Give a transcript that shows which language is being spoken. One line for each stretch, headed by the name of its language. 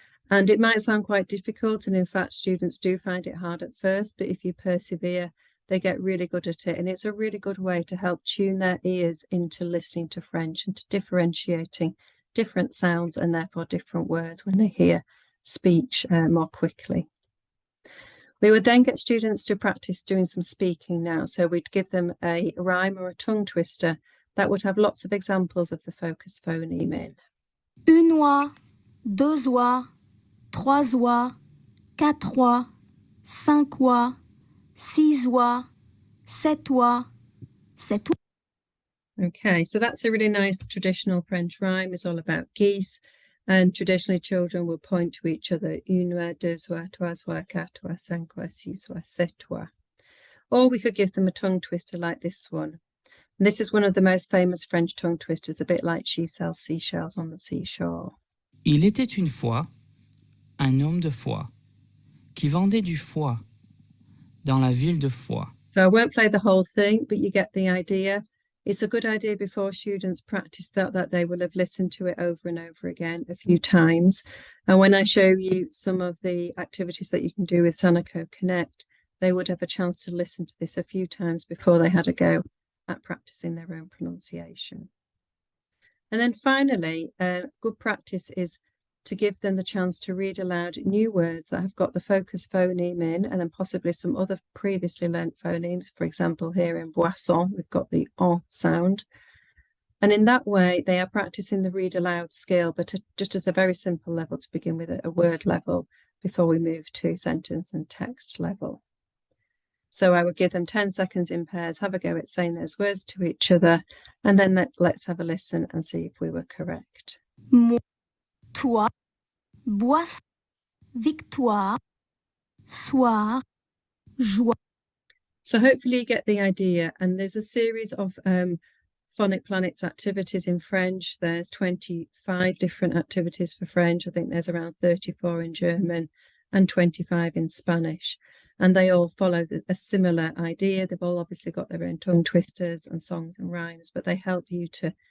English: And it might sound quite difficult, and in fact, students do find it hard at first, but if you persevere, they get really good at it. And it's a really good way to help tune their ears into listening to French and to differentiating different sounds and therefore different words when they hear speech more quickly. We would then get students to practice doing some speaking now. So we'd give them a rhyme or a tongue twister that would have lots of examples of the focus phoneme in.
French: une oie, deux oies, trois oies, quatre oies, cinq oies, six oies, sept oies, sept oies.
English: Okay, so that's a really nice traditional French rhyme. It's all about geese, and traditionally children will point to each other.
French: Une oie, deux oies, trois oies, quatre oies, cinq oies, six oies, sept oies.
English: Or we could give them a tongue twister like this one. And this is one of the most famous French tongue twisters, a bit like she sells seashells on the seashore.
French: Il était une fois un homme de foi qui vendait du foie dans la ville de Foix.
English: So I won't play the whole thing, but you get the idea. It's a good idea before students practice that they will have listened to it over and over again a few times. And when I show you some of the activities that you can do with Summerco Connect, they would have a chance to listen to this a few times before they had a go at practicing their own pronunciation. And then finally, good practice is to give them the chance to read aloud new words that have got the focus phoneme in, and then possibly some other previously learnt phonemes. For example, here in boisson, we've got the on sound. And in that way, they are practicing the read aloud skill, but just as a very simple level to begin with, a word level, before we move to sentence and text level. So I would give them 10 seconds in pairs, have a go at saying those words to each other, and then let's have a listen and see if we were correct.
French: Moi, toi, boisson, victoire, soir, joie.
English: So hopefully you get the idea. And there's a series of Phonic Planets activities in French. There's 25 different activities for French. I think there's around 34 in German and 25 in Spanish. And they all follow a similar idea. They've all obviously got their own tongue twisters and songs and rhymes, but they help you to